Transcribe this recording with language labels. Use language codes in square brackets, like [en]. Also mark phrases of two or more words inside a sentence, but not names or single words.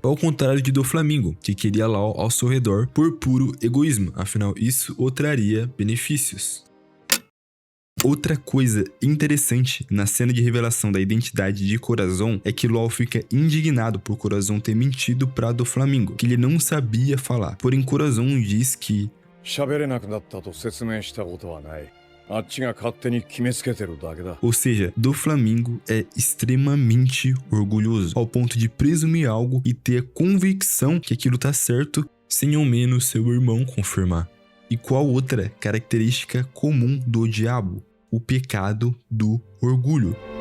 [pt] Ao contrário de Doflamingo, que queria LOL ao seu redor por puro egoísmo, afinal isso o traria benefícios. Outra coisa interessante na cena de revelação da identidade de Corazon é que LOL fica indignado por Corazon ter mentido para Doflamingo, que ele não sabia falar. Porém, Corazon diz que [ja] 喋れなくなったと説明したことはない。あっちが勝手に決めつけてるだけだ。 [pt] ou seja, Doflamingo é extremamente orgulhoso, ao ponto de presumir algo e ter a convicção que aquilo tá certo, sem ao menos seu irmão confirmar. E qual outra característica comum do diabo? O pecado do orgulho.